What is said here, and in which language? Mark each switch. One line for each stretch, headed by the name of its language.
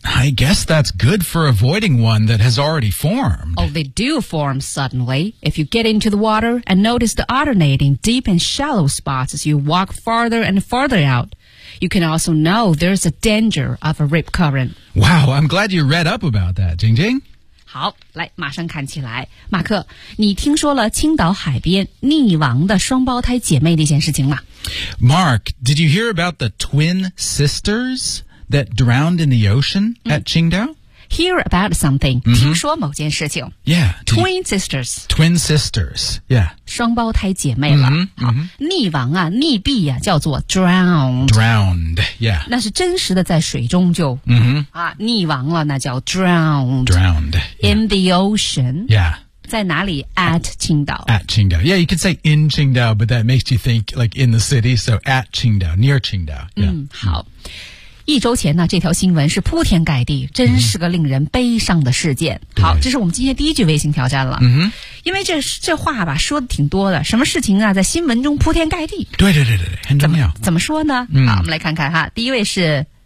English: I guess that's good for avoiding one that has already formed. Oh, they do form suddenly. If you get into the water and notice the alternating deep and shallow spots as you walk farther and farther out, you can also know there's a danger of a rip current. Wow, I'm glad you read up about that, Jing Jing.
Chinese: 好，来，马上看起来。马克，你听说了青岛海边溺亡的双胞胎姐妹那件事情吗
English: ？Mark, did you hear about the twin sisters that drowned in the ocean at Qingdao?、 Hear about something,、
Chinese: 听说某件事情。
English: Yeah. Twin sisters. Twin sisters, yeah.
Chinese: 双胞胎姐妹了。溺亡啊，溺毙啊，叫做 drowned.
English: Drowned, yeah.
Chinese: 那是真实的在水中就、溺亡了，那叫 drowned.
English: Drowned.、Yeah. In the ocean. Yeah.
Chinese: 在哪里 at Qingdao
English: at Qingdao yeah you could say in Qingdao but that makes you think like in the city so at Qingdao near Qingdao、
Chinese: 好一周前呢这条新闻是铺天盖地真是个令人悲伤的事件、好这是我们今天第一句微信挑战了、因为这话吧说的挺多的什么事情啊在新闻中铺天盖地对对对对对，很重要怎么说呢、好我们来看看哈第一位是